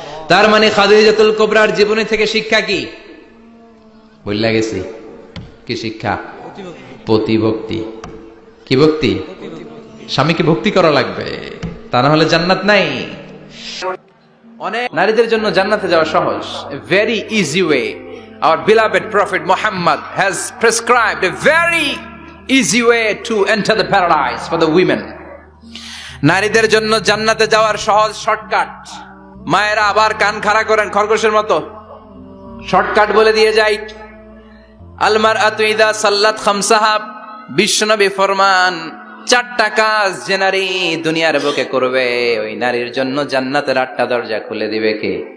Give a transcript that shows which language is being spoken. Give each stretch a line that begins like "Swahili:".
Bangla: তার মানে খাদিজাতুল কুবরার জীবনী থেকে শিক্ষা কি? বললা গেছি কি শিক্ষা? পতিভক্তি। কি ভক্তি? স্বামীকে ভক্তি করা লাগবে, তা না হলে জান্নাত নাই। অনেক নারীদের জন্য জান্নাতে যাওয়া সহজ,
English: a very easy way. Our beloved Prophet Muhammad has prescribed a very easy way to enter the paradise for the women.
Bangla: নারীদের জন্য জান্নাতে যাওয়ার সহজ শর্টকাট। মায়েরা আবার কান খাড়া করেন খরগোশের মতো, শর্টকাট বলে দিয়ে যাই।
Arabic: আল মারআতু ইযা সাল্লাত খামসাহা,
Bangla: বিশ্বনবী ফরমান চারটা কাজ যে নারী দুনিয়ার বুকে করবে ওই নারীর জন্য জান্নাতের 8টা দরজা খুলে দিবে কে?